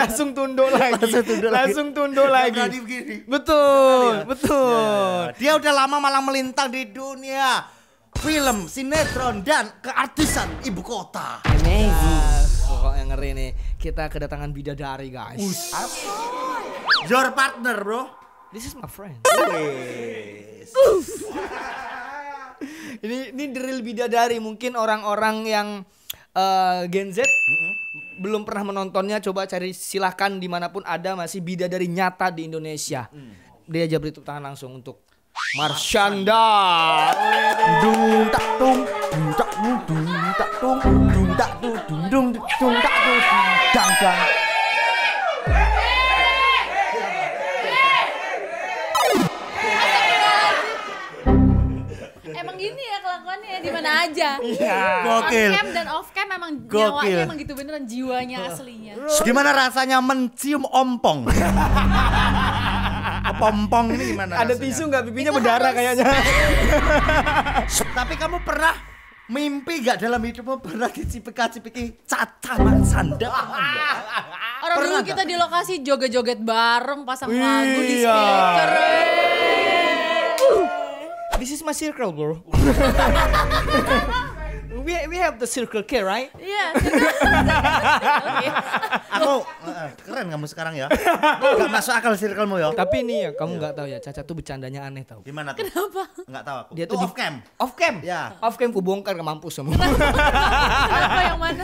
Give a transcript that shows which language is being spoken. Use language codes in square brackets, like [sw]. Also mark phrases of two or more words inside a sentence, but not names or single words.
[id] langsung tunduk lagi. Langsung tunduk lagi. Langsung tunduk Nggak lagi. berani begini. Betul. Ya. Dia udah lama malang melintang di dunia film, sinetron, dan keartisan ibu kota. Amazing. Pokoknya ngeri nih. Kita kedatangan bidadari guys. [en] Your partner bro. This is my friend. [id] Wes. Ini [en] the real [id] bidadari. Mungkin orang-orang yang Gen Z belum pernah menontonnya, coba cari silahkan dimanapun ada, masih bidadari nyata di Indonesia. Dia aja beri tepuk tangan langsung untuk Marshanda. Dung tak tung, dung tak tung, dung tak dang dang. Emang gini ya kelakuannya ya di mana aja. Gokil. [en] On cam [id] dan [en] off cam [id] emang Gokil. nyawanya emang gitu beneran, jiwanya aslinya. Gimana rasanya mencium ompong? Ompong ini gimana? Ada rasanya? tisu nggak? Pipinya Itu berdarah harus- kayaknya. Tapi kamu pernah mimpi gak dalam hidupmu pernah dicipika-cipiki cacaman sandal? Orang dulu Pernah kita di lokasi joget-joget bareng, pasang lagu di Iya. speaker. [en] This is my circle, bro. we have the circle care, right? [id] Iya. Aku keren kamu sekarang ya. Gak masuk akal circle-mu ya. Tapi ini ya, kamu nggak tahu ya, Caca tuh bercandanya aneh tau. Gimana tuh? Kenapa? Enggak tahu aku. Dia Tuh tuh [en] off cam. Off cam. [id] Ya. [en] Off cam [id] ku bongkar ke mampus semua. Kenapa yang mana?